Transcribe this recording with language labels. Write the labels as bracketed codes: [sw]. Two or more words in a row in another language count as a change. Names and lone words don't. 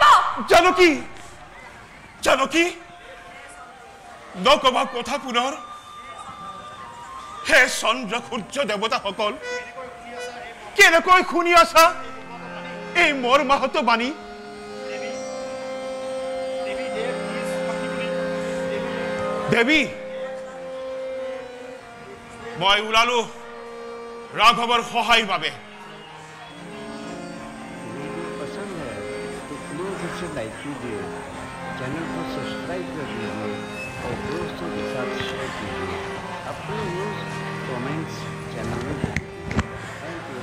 [as] জানকী জানকী নকবা কথা পুনৰ হে চন্দ্ৰ সূৰ্য দেৱতাসকল কেনেকৈ শুনি আছা এই মোৰ মাহত বাণী দেৱী মই ওলালো ৰাঘৱৰ সহায়ৰ বাবে [hi] पसंद है तो प्लीज इसे लाइक कीजिए चैनल को सब्सक्राइब कर दीजिए और दोस्तों के साथ शेयर कीजिए अपने [en] views comments [hi] चैनल में [en] thank you